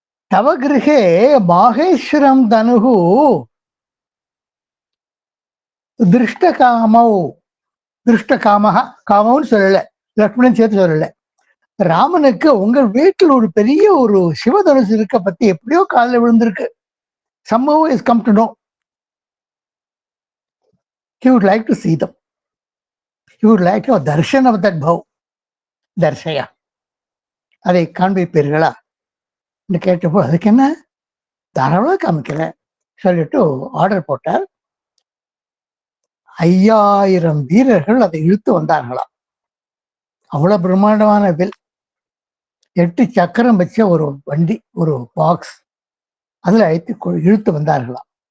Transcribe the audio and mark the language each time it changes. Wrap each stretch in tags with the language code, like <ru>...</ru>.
<sa>தவகிருகே மாகேஸ்வரம் தனுகு திருஷ்டகாமௌ, திருஷ்டகாமஹா,</sa> <ta>காமவுன்னு சொல்லல, லக்ஷ்மணன் சேர்த்து சொல்லல. ராமனுக்கு உங்கள் வீட்டில் ஒரு பெரிய ஒரு சிவதனுசு இருக்க பத்தி எப்படியோ காலில் விழுந்திருக்கு.</ta> <en>somehow has come to know. He would like to see them. He would like to have darshan of that bhav.</en> <ta>தர்ஷயா, அதை காண்பிப்பீர்களா என்று கேட்டப்போ, அதுக்கு என்ன, தாராளமாக காமிக்கிறேன் சொல்லிட்டு ஆர்டர் போட்டார். 5000 வீரர்கள் அதை இழுத்து வந்தார்களாம். அவ்வளவு பிரம்மாண்டமான வில், 8 சக்கரம் வச்ச ஒரு வண்டி, ஒரு பாக்ஸ், அதுல இழுத்து வந்தார்களாம்.</ta>